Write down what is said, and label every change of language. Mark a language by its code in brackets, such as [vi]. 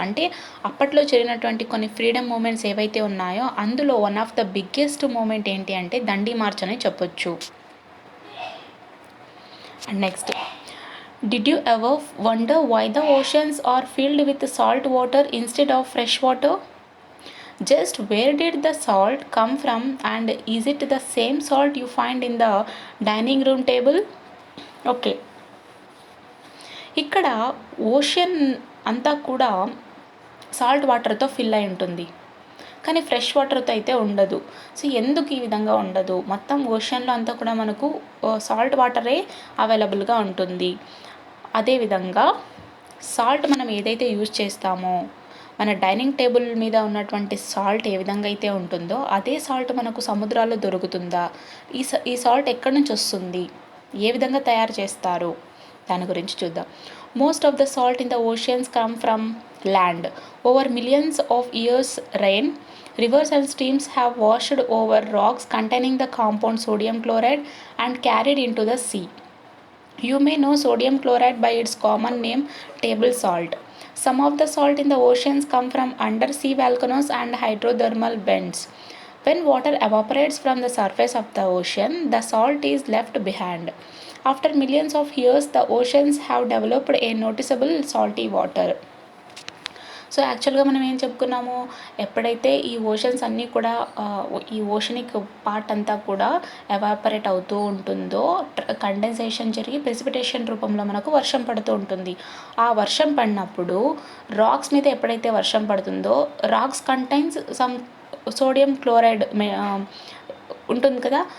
[te] అంటే అప్పట్లో జరిగినటువంటి కొన్ని ఫ్రీడమ్ మూమెంట్స్ ఏవైతే ఉన్నాయో అందులో [en] one of the biggest moment [te] ఏంటి అంటే దండి మార్చ్ అని చెప్పొచ్చు. [en] And next, did you ever wonder why the oceans are filled with salt water instead of fresh water? Just where did the salt come from, and is it the same salt you find in the dining room table? [te] Okay, ఇక్కడ ocean అంతా కూడా salt వాటర్తో fill అయి ఉంటుంది, కానీ fresh వాటర్తో అయితే ఉండదు. సో ఎందుకు ఈ విధంగా ఉండదు? మొత్తం ఓషన్లో అంతా కూడా మనకు సాల్ట్ వాటరే అవైలబుల్గా ఉంటుంది. అదేవిధంగా సాల్ట్ మనం ఏదైతే యూజ్ చేస్తామో, మన డైనింగ్ టేబుల్ మీద ఉన్నటువంటి సాల్ట్ ఏ విధంగా అయితే ఉంటుందో అదే సాల్ట్ మనకు సముద్రాల్లో దొరుకుతుందా? ఈ సాల్ట్ ఎక్కడి నుంచి వస్తుంది, ఏ విధంగా తయారు చేస్తారు, దాని గురించి చూద్దాం. [en] Most of the salt in the oceans come from land. Over millions of years rain, rivers and streams have washed over rocks containing the compound sodium chloride and carried into the sea. You may know sodium chloride by its common name, table salt. Some of the salt in the oceans come from undersea volcanoes and hydrothermal vents. When water evaporates from the surface of the ocean, the salt is left behind. After millions of years, the oceans have developed a noticeable salty water. [te] So యాక్చువల్గా మనం ఏం చెప్పుకున్నాము, ఎప్పుడైతే ఈ oceans అన్నీ కూడా ఈ oceanic part అంతా కూడా ఎవాపరేట్ అవుతూ ఉంటుందో కండెన్సేషన్ జరిగి ప్రెసిపిటేషన్ రూపంలో మనకు వర్షం పడుతూ ఉంటుంది. ఆ వర్షం పడినప్పుడు రాక్స్ మీద ఎప్పుడైతే వర్షం పడుతుందో [en] rocks contains some sodium chloride [te] ఉంటుంది కదా.